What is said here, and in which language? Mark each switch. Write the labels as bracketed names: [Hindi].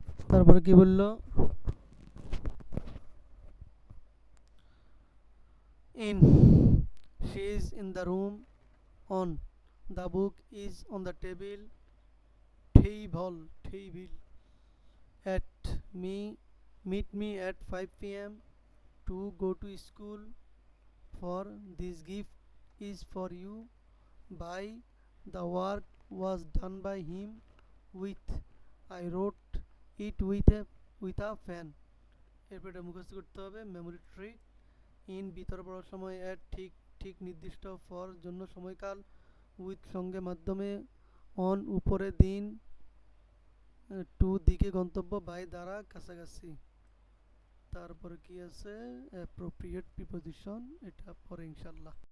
[Bangla] তারপরে কি বললো, [English] In, she is in the room, on, the book is on the table, table, table, at me, meet me at 5 p.m. to go to school, for this gift is for you, by the work was done by him, with I wrote it with a pen। [Bangla] এরপর এটা মুখস্থ করতে হবে। Memory trick, in ভিতরে পড়ার সময়, at ঠিক ঠিক নির্দিষ্ট, ফর জন্য সময়কাল, উইথ সঙ্গে মাধ্যমে, অন উপরে দিন, টু দিকে গন্তব্য, বাই দ্বারা কাছাকাছি। তারপরে কি আছে, অ্যাপ্রোপ্রিয়েট প্রিপোজিশন, এটা পরে ইনশাল্লাহ।